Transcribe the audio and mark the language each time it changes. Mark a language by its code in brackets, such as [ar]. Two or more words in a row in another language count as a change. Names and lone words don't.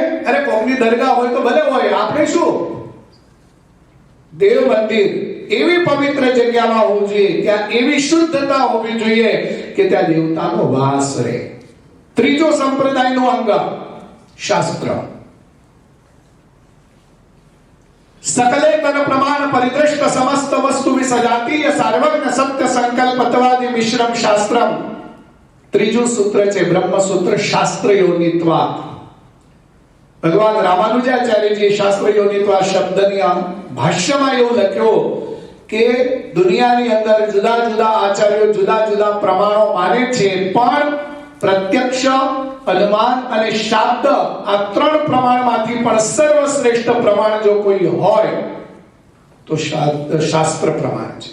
[gu] અરે કોમની દરગાહ હોય તો ભલે હોય, આપણે શું? દેવ મંદિર એવી પવિત્ર જગ્યામાં હોવું જોઈએ, ત્યાં એવી શુદ્ધતા હોવી જોઈએ કે ત્યાં દેવતાનો વાસ રહે. ત્રીજો સંપ્રદાયનો અંગ શાસ્ત્ર. [sa] सकले तन प्रमाण परिदृष्ट समस्त वस्तु विसजातीय सार्वज्ञ सत्य संकल्प तत्वादि मिश्रम शास्त्रम. [gu] ત્રીજું સૂત્ર છે બ્રહ્મ સૂત્ર, [sa] શાસ્ત્ર યોનિત્વા. [gu] ભગવાન રામાનુજાચાર્યજી [sa] શાસ્ત્ર યોનિત્વા [gu] શબ્દની ભાષ્યમાં એવું લખ્યો કે દુનિયાની અંદર જુદા જુદા આચાર્યો જુદા જુદા પ્રમાણો માને છે, પણ પ્રત્યક્ષ, અનુમાન અને શાબ્દ આ ત્રણ પ્રમાણમાંથી પણ સર્વશ્રેષ્ઠ પ્રમાણ જો કોઈ હોય તો શાસ્ત્ર પ્રમાણ છે.